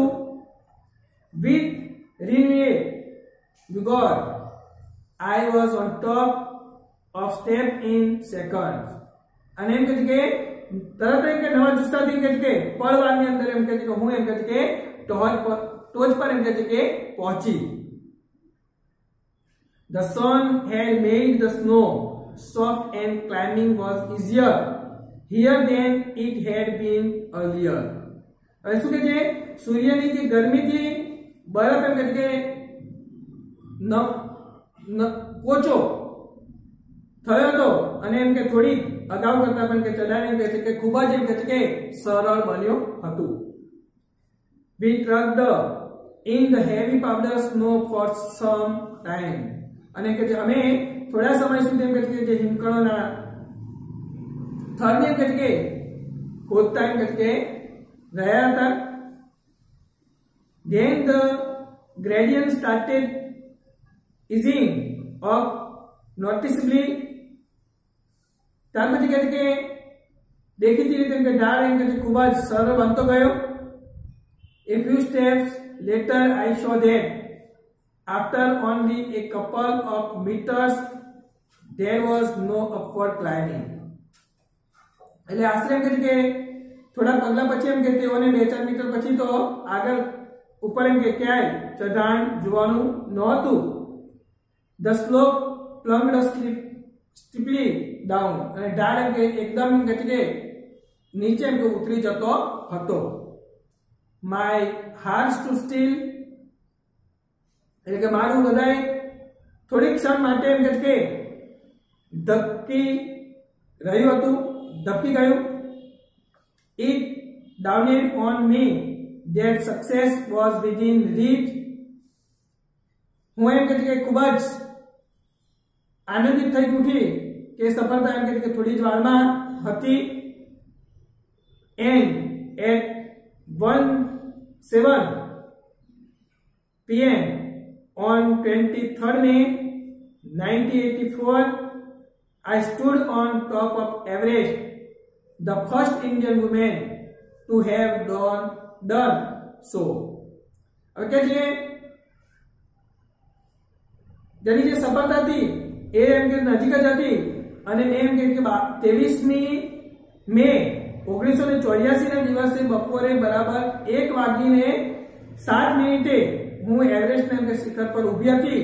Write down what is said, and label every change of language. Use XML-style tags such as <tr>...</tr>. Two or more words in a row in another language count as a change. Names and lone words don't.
<en>With renewed vigor, I was on top of step in seconds.</en> <gu>અને એમ કહે છે કે તરત એમ કે નવા જુસ્સાથી એમ કહે છે કે પળવારની અંદર એમ કહે છે કે હું એમ કહે છે કે ટોચ પર એમ કહે છે કે પહોંચી.</gu> <en>The sun had made the snow soft and climbing was easier here than it had been earlier.</en> <gu>હવે શું કહે છે સૂર્યની જે ગરમીથી બરફ એમ કહે છે કે પોચો થયો હતો અને એમ કે થોડી અગાઉ કરતા પણ કે ચઢાણ એમ કહે છે કે ખૂબ જ એમ કહે છે કે સરળ બન્યો હતું.</gu> <en>We trucked in the heavy powder snow for some time.</en> <gu>અને કે અમે થોડા સમય સુધી એમ કહે છે કે જે હિમકણોના થરને એમ કહે છે કે ખોદતા એમ કહે છે કે રહ્યા હતા.</gu> <en>Then the gradient started easing up noticeably.</en> <gu>ત્યાર પછી કહે છે કે દેખીતી રીતે એમ કે ઢાળ એમ કે ખૂબ જ સરળ બનતો ગયો.</gu> <en>A few steps later, I saw that after only a couple of meters, there was no upward climbing.</en> <gu>એટલે આશરે એમ કે થોડા પગલા પછી એમ કે તેઓને 2-4 મીટર પછી તો આગળ ઉપર એમ કે ક્યાંય ચઢાણ જોવાનું નહોતું.</gu> <en>The slope plunged steeply down.</en> <gu>અને ઢાળ એમ કે એકદમ એમ કે નીચે એમ કે ઉતરી જતો હતો.</gu> <en>My heart stood still,</en> <gu>એટલે કે મારું હૃદય થોડી ક્ષણ માટે એમ કે ધબકી રહ્યું હતું, ધબકી ગયું.</gu> <en>It dawned on me that success was within reach.</en> <gu>હું એમ કે ખૂબ જ આનંદિત થઈ ઉઠી કે સફળતા એમ કે થોડી જ વારમાં હતી.</gu> <en>And at 1:07 p.m. on 23rd May 1984, I stood on top of Everest, the first Indian woman to have done so.</en> <gu>હવે કે છે જેની જે સફળતા હતી એ એમ કે નજીક જ હતી અને મેં એમ કે 23મી મે 1984 ના દિવસે બપોરે બરાબર 1:07 હું એવરેસ્ટ એમ કે શિખર પર ઊભી હતી.</gu>